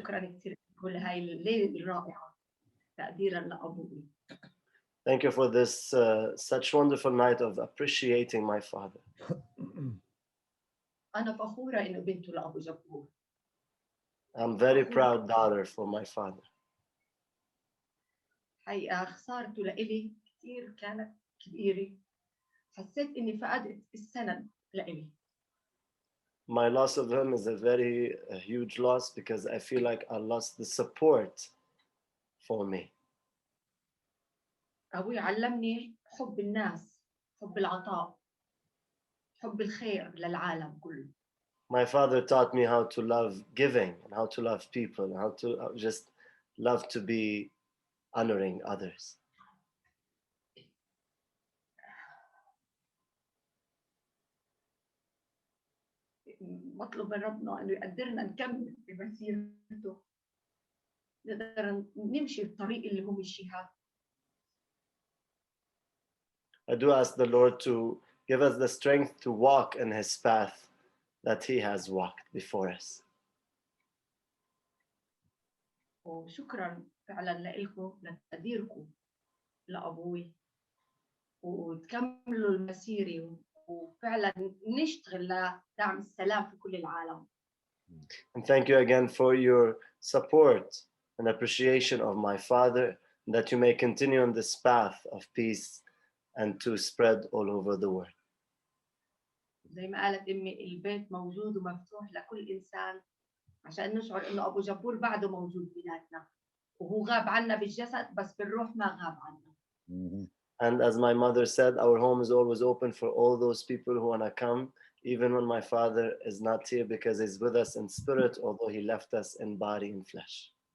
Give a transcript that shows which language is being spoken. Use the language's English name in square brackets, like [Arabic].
[Arabic] شكرا كثير كل هاي الليلة الرائعة تقديرا لأبوي. [English] Thank you for this such wonderful night of appreciating my father. [Arabic] أنا فخورة إنه بنته لأبو جبور. [English] I'm very proud daughter for my father. [Arabic] حقيقة خسارته لإلي كثير كانت كبيرة. حسيت إني فقدت السند لإلي. [English] My loss of him is a huge loss because I feel like I lost the support for me. [Arabic] أبوي علمني حب الناس، حب العطاء، حب الخير للعالم كله. [English] My father taught me how to love giving and how to love people and how to just love to be honoring others. [Arabic] مطلب من ربنا انه يقدرنا نكمل بمسيرته نقدر نمشي الطريق اللي هو مشيها. [English] I do ask the Lord to give us the strength to walk in his path that he has walked before us. [Arabic] وشكرا فعلا لكم لتقديركم لأبوي وتكملوا المسيرة وفعلا نشتغل لدعم السلام في كل العالم. [English] And thank you again for your support and appreciation of my father, that you may continue on this path of peace and to spread all over the world. [Arabic] زي ما قالت أمي البيت موجود ومفتوح لكل إنسان عشان نشعر إنه أبو جبور بعده موجود بيناتنا وهو غاب عنا بالجسد بس بالروح ما غاب عنا. [English] And as my mother said, our home is always open for all those people who want to come, even when my father is not here, because he's with us in spirit, although he left us in body and flesh.